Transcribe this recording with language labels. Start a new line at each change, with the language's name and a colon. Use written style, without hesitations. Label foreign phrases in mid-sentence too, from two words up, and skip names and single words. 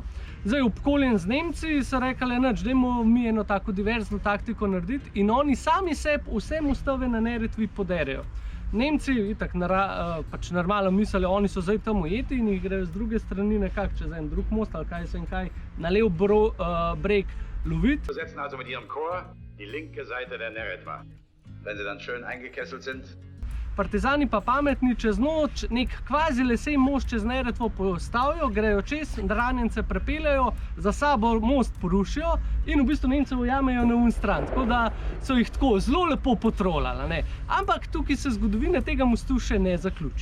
Slovenian: Zdaj, obkoljen z Nemci so rekli, nič, dajmo mi eno tako diverzno taktiko narediti in oni sami sebi vse mostove na Neretvi poderejo. Nemci itak pač normalno mislijo, oni so zdaj tam ujeti in jih grejo z druge strani nekako čez en drug most ali kaj se in kaj na lev breg loviti.
German: Besetzen also mit ihrem Korps die linke Seite der Neretva. Wenn sie dann schön eingekesselt sind.
Slovenian: Partizani pa pametni čez noč nek kvazi lesen most čez Neretvo postavijo, grejo čez, ranjence prepeljajo, za sabo most porušijo in v bistvu Nemce ujamejo na un stran. Tako da so jih tako zelo lepo potrolali. Ampak tukaj se zgodovina tega mostu še ne zaključi.